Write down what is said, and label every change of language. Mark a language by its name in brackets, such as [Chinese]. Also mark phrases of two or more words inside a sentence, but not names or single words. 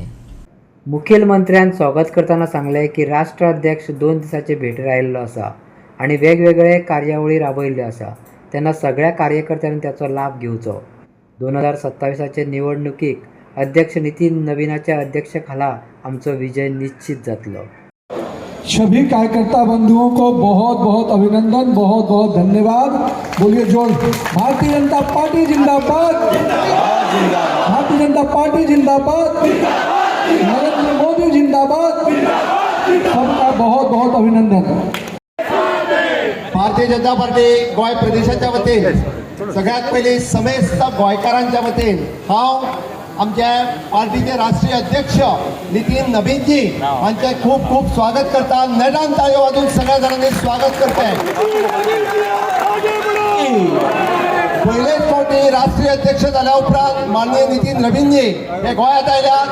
[Konkani] मुखेलमंत्र्यांनी स्वागत करताना सांगले की राष्ट्राध्यक्ष 2 दिसाचे भेटेर आयिल्लो आसा आणि वेगवेगळे कार्यावळी राबयल्ल्यो आसा, तेन्ना सगळ्या कार्यकर्त्यांनी त्याचो लाभ घेवचो। 2027चे निवडणुकीक अध्यक्ष नितीन नवीनाच्या अध्यक्षतेखाला आमचो विजय निश्चित जातलो। [Hindi] सभी कार्यकर्ता बंधुओं को बहुत बहुत अभिनंदन, बहुत बहुत धन्यवाद। बोलिए जोर, भारतीय जनता पार्टी जिंदाबाद, भारतीय जनता पार्टी जिंदाबाद, नरेंद्र मोदी जिंदाबाद। सबका बहुत बहुत अभिनंदन। [Konkani] भारतीय जनता पार्टी गोय प्रदेशाच्या वतीन सगळ्यात पयलीं समेस्त गोंयकारांच्या वतीन हांव आमच्या पार्टीचे राष्ट्रीय अध्यक्ष नितीन नबीनजी हांचे खूप खूप स्वागत करता। नेटान ताळयो वाजून सगळ्या जाणांनी स्वागत करताय। पहिलेच फावटी राष्ट्रीय अध्यक्ष जाल्या उपरांत माननीय नितीन नबीनजी हे गोंयांत आयल्यात।